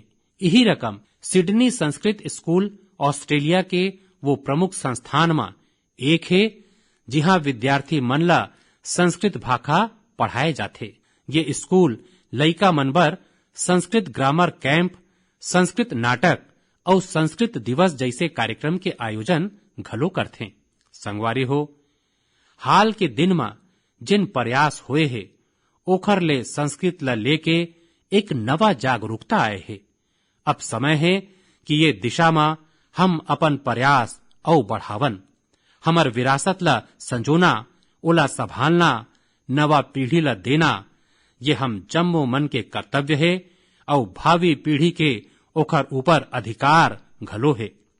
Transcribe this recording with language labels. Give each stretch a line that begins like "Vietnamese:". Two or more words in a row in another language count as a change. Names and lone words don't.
Chhattisgarhi: यही रकम सिडनी संस्कृत स्कूल ऑस्ट्रेलिया के वो प्रमुख संस्थान में एक है जहां विद्यार्थी मन ला संस्कृत भाषा पढ़ाए जाते। ये स्कूल लइका मनबर संस्कृत
English: grammar camp,
Chhattisgarhi: संस्कृत नाटक और संस्कृत दिवस जैसे कार्यक्रम के आयोजन घलो करते। संगवारी हो, हाल के दिन में जिन प्रयास हुए है ओखर ले संस्कृत ला लेके एक नवा जागरूकता आए है। अब समय है कि ये दिशा में हम अपन प्रयास और बढ़ावन, हमर विरासत ला संजोना, ओला संभालना, नवा पीढ़ी ला देना, ये हम जम्मो मन के कर्तव्य है और भावी पीढ़ी के ओखर ऊपर अधिकार घलो है।